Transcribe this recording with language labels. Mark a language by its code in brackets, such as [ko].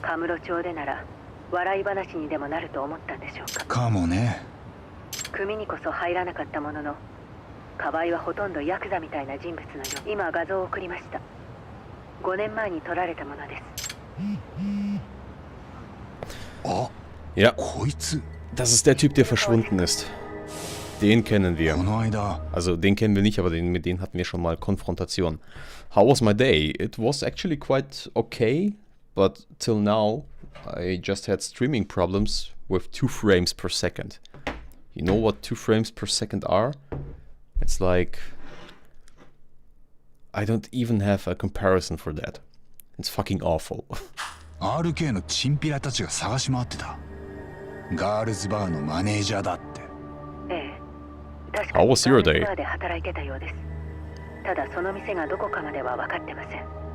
[ja] カムロ町でなら笑い話にでもなると思ったんでしょうか。かもね。組にこそ入らなかったものの、河合はほとんどヤクザみたいな人物のよう。今画像を送りました。5年前に撮られたものです。あ、 ja. こいつ。 [de] Das ist der Typ, der verschwunden ist. Den kennen wir. Also den kennen wir nicht, aber mit denen hatten wir schon mal Konfrontation. [en] How was my day? It was actually quite okay, but till now I just had streaming problems with 2 frames per second. You know what 2 frames per second are? It's like... I don't even have a comparison for that. It's fucking awful. [ja] RK のチンピラたちが探し回ってた。ガールズバーのマネージャーだって。 [en] How was your day? [ja] バーで働いてたようです。ただその店がどこかまでは分かってません。